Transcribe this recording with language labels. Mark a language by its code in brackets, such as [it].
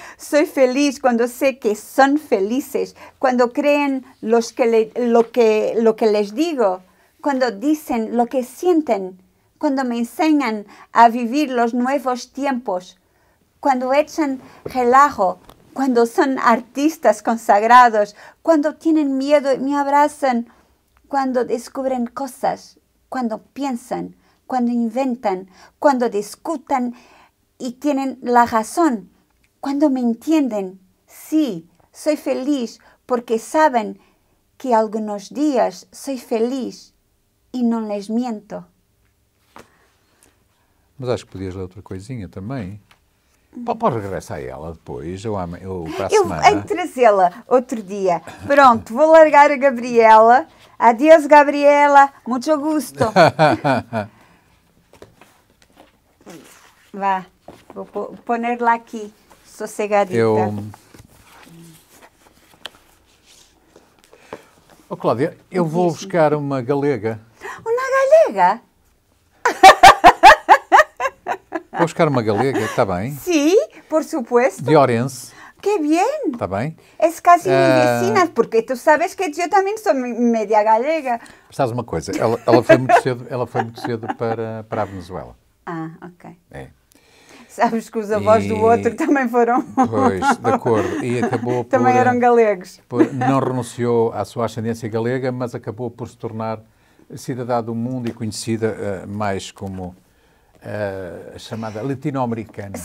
[es] Soy feliz cuando sé que son felices, cuando creen lo que les digo, cuando dicen lo que sienten, cuando me enseñan a vivir los nuevos tiempos, cuando echan relajo, cuando son artistas consagrados, cuando tienen miedo y me abrazan, cuando descubren cosas, cuando piensan, cuando inventan, cuando discutan y tienen la razón cuando me entienden. Sí, soy feliz porque saben que algunos días soy feliz y no les miento. [pt] Mas acho que podias ler outra coisinha também. Pode regressar a ela depois, ou para a Eu semana. hei de trazê-la outro dia. Pronto, vou largar a Gabriela. Adeus, Gabriela. Muito gusto. Vá, vou poner-la aqui, sossegadita. Oh, Cláudia, eu vou buscar uma galega. Uma galega? Vou buscar uma galega, está bem? [es] Sí, por supuesto. [pt] De Orense, [es] ¡Qué bien! [pt] está bem? [es] Es casi mi vecina, porque tú sabes que yo también soy media galega. [pt] Sabes uma coisa, ela foi muito cedo para a Venezuela. Ah, ok. É. Sabes que os avós do outro também foram... Pois, de acordo. E acabou também eram galegos. Não renunciou à sua ascendência galega, mas acabou por se tornar cidadã do mundo e conhecida mais como a chamada latino-americana.